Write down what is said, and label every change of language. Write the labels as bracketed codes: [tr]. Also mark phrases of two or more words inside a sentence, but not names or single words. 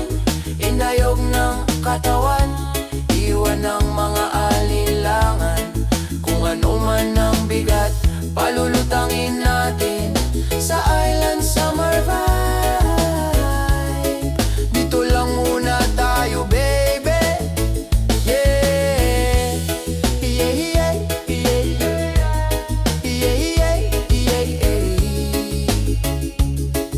[tl] Indayog ng katawan, iwan ng mga alinlangan. Kung ano man ang bigat, palulutangin natin sa [en] island summer vibe. [tl] Dito lang muna tayo, baby. [en] Yeah, yeah, yeah, yeah, yeah, yeah, yeah, yeah.